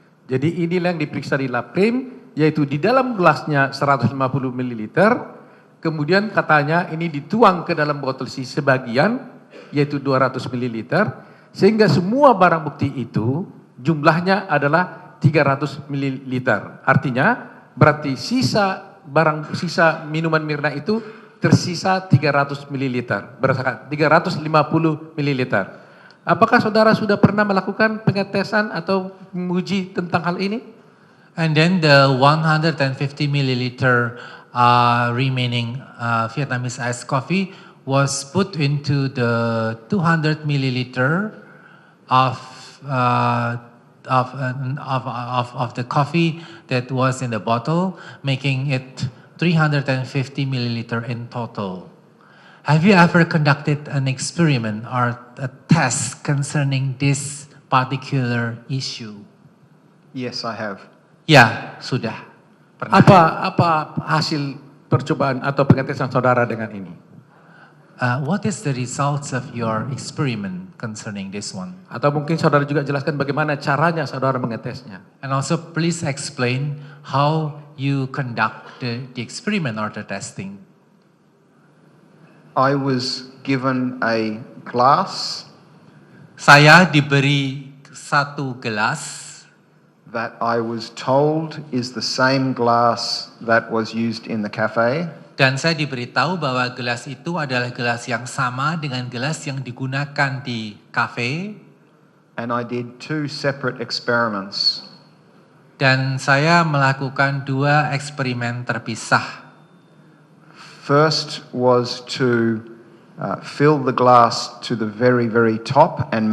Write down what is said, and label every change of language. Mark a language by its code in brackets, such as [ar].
[id] Jadi inilah yang diperiksa di Laprim, yaitu di dalam gelasnya 150 ml, kemudian katanya ini dituang ke dalam botol sebagian, yaitu 200 ml, sehingga semua barang bukti itu jumlahnya adalah 300 ml. Artinya berarti sisa minuman Mirna itu tersisa 300 ml, berdasarkan 350 ml. Apakah saudara sudah pernah melakukan pengetesan atau menguji tentang hal ini? [en] And then the 150 milliliter remaining Vietnamese iced coffee was put into the 200 milliliter of the coffee that was in the bottle, making it 350 milliliter in total. Have you ever conducted an experiment or a test concerning this particular issue? Yes, I have. [id] Ya, sudah. Pernah. Apa hasil percobaan atau pengetesan saudara dengan ini? [en] What is the results of your experiment concerning this one? [id] Atau mungkin saudara juga jelaskan bagaimana caranya saudara mengetesnya. [en] And also please explain how you conduct the experiment or the testing. I was given a glass [id] Saya diberi satu gelas [en] that I was told is the same glass that was used in the cafe. [id] dan saya diberitahu bahwa gelas itu adalah gelas yang sama dengan gelas yang digunakan di kafe. [en] And I did 2 separate experiments. [id] Dan saya melakukan 2 eksperimen terpisah. [en] First was to fill the glass to the very, very top and